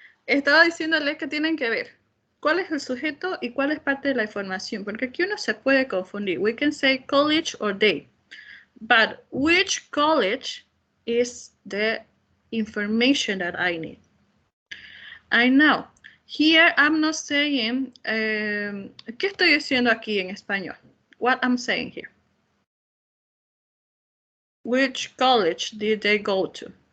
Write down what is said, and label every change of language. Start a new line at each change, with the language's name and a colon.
Spanish: Estaba diciéndoles que tienen que ver cuál es el sujeto y cuál es parte de la información, porque aquí uno se puede confundir.
English: We can say college or they, but which college is the information that I need? I know. Here I'm not saying,
Spanish: ¿qué estoy diciendo aquí en español?
English: What I'm saying here. Which college did they go to?